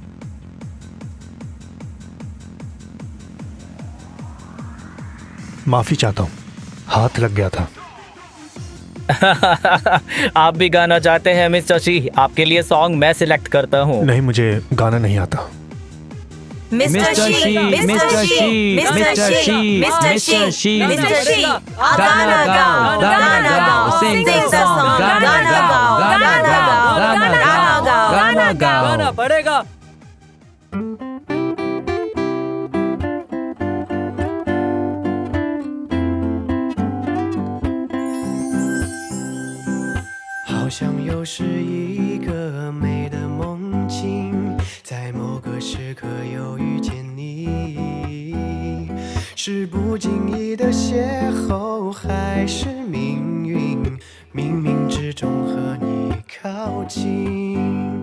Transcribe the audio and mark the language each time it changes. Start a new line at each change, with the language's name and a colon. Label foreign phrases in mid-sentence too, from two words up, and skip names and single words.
Hindi: माफी चाहता हूँ, हाथ लग गया था। आप भी गाना चाहते हैं मिस्टर शी? आपके लिए सॉन्ग मैं सिलेक्ट करता हूँ। नहीं, मुझे गाना नहीं आता। मिस्टर शी, मिस्टर शी, मिस्टर शी, मिस्टर शी, मिस्टर शी, गाना गाओ, गाना गाओ,
English: sing the song,
Hindi: गाना गाओ, गाना गाओ, गाना गाओ, गाना गाओ, गाना पड़ेगा।
Chinese: 是一个美的梦境，在某个时刻又遇见你，是不经意的邂逅，还是命运冥冥之中和你靠近？